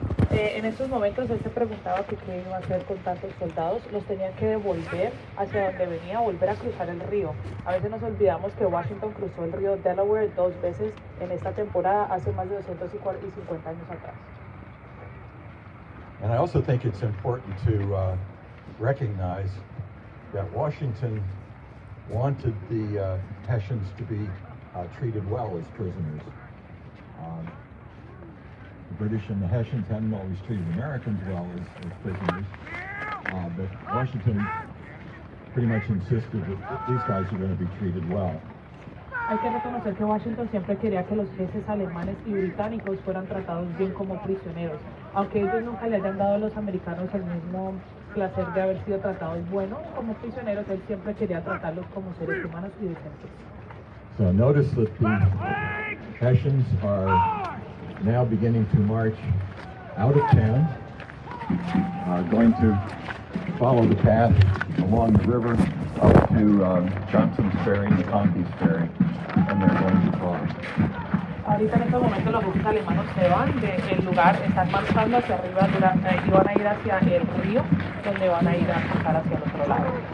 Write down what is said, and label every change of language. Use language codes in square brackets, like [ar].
[es] En estos momentos él se preguntaba que qué iba a hacer con tantos soldados. Los tenían que devolver hacia donde venía, volver a cruzar el río. A veces nos olvidamos que Washington cruzó el río Delaware 2 veces en esta temporada, hace más de 250 años atrás. [en] And I also think it's important to recognize that Washington wanted the Hessians to be treated well as prisoners. The British and the Hessians hadn't always treated Americans well as prisoners, but Washington pretty much insisted that these guys are going to be treated well. [es] Hay que reconocer que Washington siempre quería que los jefes alemanes y británicos fueran tratados bien como prisioneros, aunque ellos nunca le hayan dado a los americanos el mismo placer de haber sido tratados buenos como prisioneros. Él siempre quería tratarlos como seres humanos y decentes. [en] So notice that the Hessians are now beginning to march out of town, going to follow the path along the river up to Johnson's Ferry and Conkey's Ferry, and they're going to cross. [es] Ahorita en estos momentos los buques alemanes se van del lugar, están marchando hacia arriba y van a ir hacia el río, donde van a ir a cruzar hacia el otro lado.